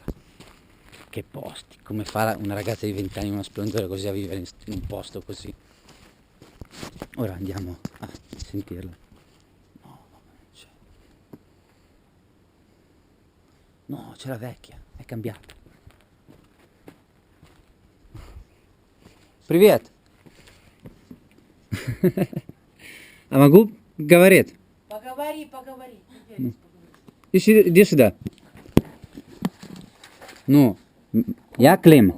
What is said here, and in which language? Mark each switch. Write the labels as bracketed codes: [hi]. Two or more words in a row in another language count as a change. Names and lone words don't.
[it] Che posti, come fa una ragazza di 20 anni, uno splendore così, a vivere in un posto così. Ora andiamo a sentirla. No, c'è la vecchia, è cambiata. [ru] Привет. А могу говорить? Поговори. Иди сюда. Ну, я Клим.